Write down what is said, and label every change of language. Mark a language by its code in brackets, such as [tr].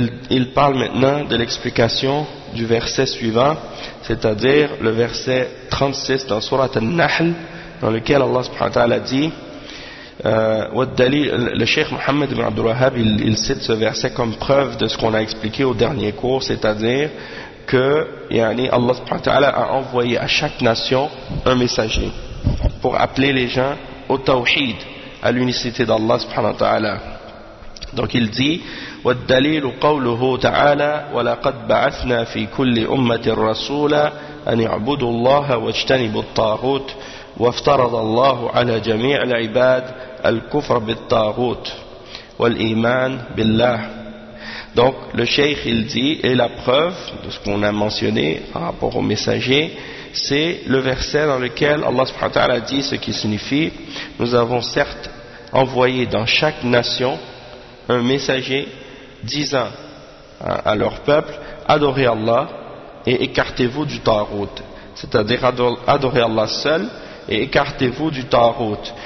[fr] Il parle maintenant de l'explication du verset suivant, c'est-à-dire le verset 36 dans Surat al-Nahl, dans lequel Allah subhanahu wa ta'ala dit le Cheikh Mohammed ibn Abdul Wahhab il cite ce verset comme preuve de ce qu'on a expliqué au dernier cours, c'est-à-dire que yani Allah subhanahu wa ta'ala a envoyé à chaque nation un messager pour appeler les gens au tawhid, à l'unicité d'Allah subhanahu wa ta'ala. Donc il dit [ar] والدليل قوله تعالى ولقد بعثنا في كل أمة رسولا أن يعبدوا الله واجتنبوا الطاغوت وافترض الله على جميع العباد الكفر بالطاغوت والإيمان بالله. [fr] Donc le cheikh il dit, et la preuve de ce qu'on a mentionné par rapport au messager, c'est le verset dans lequel Allah subhanahu wa ta'ala dit ce qui signifie: nous avons certes envoyé dans chaque nation un messager disant à leur peuple: adorez Allah et écartez-vous du tagout, c'est-à-dire adorez Allah seul et écartez-vous du tagout.